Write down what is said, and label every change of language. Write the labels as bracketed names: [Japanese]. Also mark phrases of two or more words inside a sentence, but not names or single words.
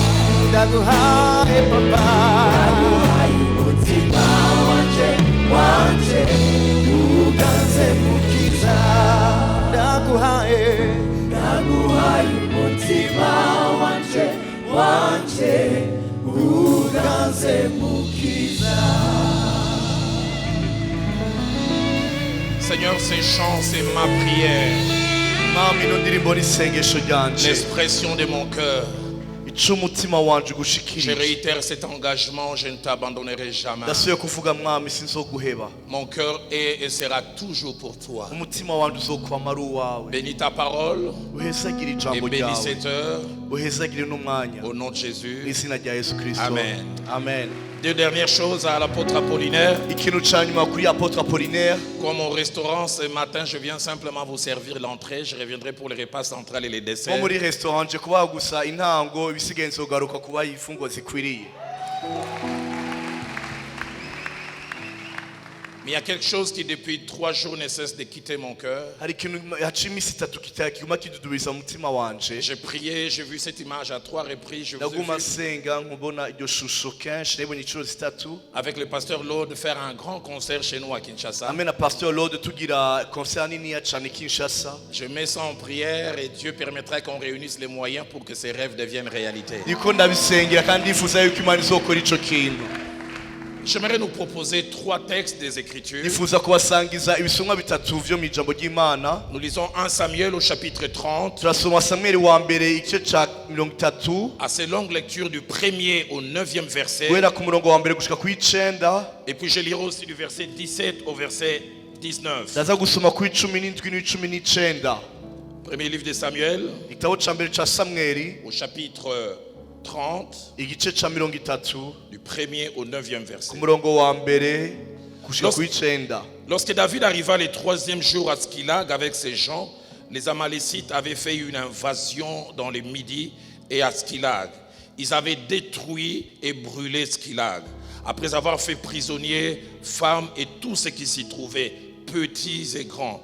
[Rundi] Ndaguhaye papa, ndaguhaye umutima wanje uganze mukiza. Ndaguhaye umutima wanje uganze mukiza. [French] Seigneur, ces chants, c'est ma prière. [Rundi] Mwami ino ndirimbo ni isengesho ryanje, [French] L'expression de mon cœur. [Rundi] icumutima wanje [French] Je [Rundi] gushikirije. [French] réitère cet engagement, je ne t'abandonnerai jamais. [Rundi] Ndasubiye kuvuga Mwami sinzoguheba. [French] Mon cœur est et sera toujours pour toi. [Rundi] Umutima wanje uzokwama ari uwawe. [French] Bénis ta parole [Rundi] Uhezagire [French] et [Rundi] ijambo [French] bénis [Rundi] ryawe, [French] cette heure [Rundi] uhezagire n'umwanya [French] au nom de Jésus. [Rundi] n'izina rya Yesu Kristo. Amen. Amen. [French] Deux dernières choses à l'apôtre Apollinaire. [Rundi] Ikintu ca nyuma kuri Apotre Apollinaire, [French] Comme au restaurant ce matin, je viens simplement vous servir l'entrée. Je reviendrai pour les repas centrales et les [Rundi] nko [French] desserts. [Rundi] muri restaurant nje kubaha gusa intango, ibisigaye nzogaruka kubaha imfungwa zikwiriye. [French] Mais il y a quelque chose qui depuis 3 jours ne cesse de quitter mon cœur. [Rundi] Hari ikintu haciye iminsi itatu kiguma kidudubiriza mu mutima wanje. [French] J'ai prié, j'ai vu cette image à 3 reprises. Je vous ai [Rundi] Ndaguma [French] vu [Rundi] nsenga nkubona iryo shusho kenshi, nabonye inshuro zitatu. [French] avec le pasteur Lord faire un grand concert chez nous à Kinshasa. [Rundi] Hamwe na Pastor Lord tugira concert niniya cane Kinshasa. [French] Je mets ça en prière et Dieu permettra qu'on réunisse les moyens pour que ces rêves deviennent réalité. [Rundi] Niko ndabisengera kandi ndifuza yuko Imana izokora ico kintu. [French] J'aimerais nous proposer 3 textes des Écritures. [Rundi] Nifuza kubasangiza ibisomwa bitatu vyo mw'ijambo ry'Imana. [French] Nous lisons 1 Samuel au chapitre 30. [Rundi] Turasoma Samueli wa mbere igice ca 30, [French] À ces longues lectures du 1er au 9e verset. [Rundi] guhera ku murongo wa mbere gushika kw'icenda. [French] Et puis je lirai aussi du verset 17 au verset 19. [Rundi] Ndaza gusoma kw'icumi n'indwi n'icumi n'icenda. [French] Premier livre de Samuel [Rundi] Igitabo ca mbere ca Samweli [French] au chapitre 30 [Rundi] igice ca 30 [French] du 1er au 9e [Rundi] ku [French] verset. [Rundi] murongo wa mbere gushika kw'icenda. [French] Lorsque David arriva le 3e jour à Skilag avec ses gens, les Amalécites avaient fait une invasion dans le Midi et à Skilag. Ils avaient détruit et brûlé Skilag. Après avoir fait prisonniers, femmes et tout ce qui s'y trouvait, petits et grands.